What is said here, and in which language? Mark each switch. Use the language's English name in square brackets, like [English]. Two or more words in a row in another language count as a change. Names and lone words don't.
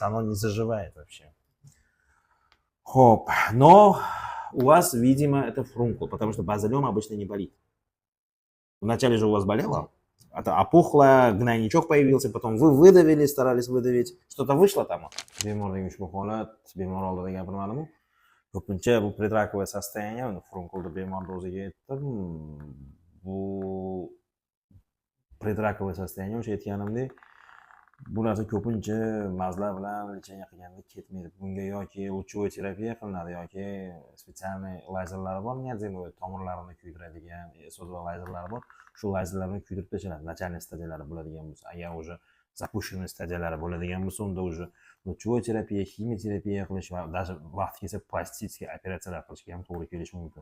[Russian] Оно не заживает вообще. Хоп. Но у вас, видимо, это фурункул, потому что базалиома обычно не болит. Вначале же у вас болело, это опухло, гнойничок появился, потом вы выдавили, старались выдавить. Что-то вышло там? [Uzbek] Bemordagi ushbu holat bemor oldida gapirmadimu. Ko'pincha bu [Russian] предраковое состояние, [Uzbek] furunkulda bemorni o'ziga aytdim. Bu [Russian] предраковое состояние, [Uzbek] o'sha aytganimdek, bu narsa ko'pincha mazlar bilan lechение qilganda ketmaydi. Bunga yoki лучевой terapiya qilinadi yoki spetsialniy lazerlar bor, niyazinoid tomirlarini kuydiradigan sozva lazerlari bor. Shu lazerlarni kuydirib tashladi. Начальный stadiyalari bo'ladigan bo'lsa, agar [Russian] уже запущенный [Uzbek] stadiyalari bo'ladigan bo'lsa, unda [Russian] уже лучевой [Uzbek] terapiya, ximiyoterapiya qilish va даже vaqti kelsa plastik operatsiyalar qilishga ham to'g'ri kelishi mumkin.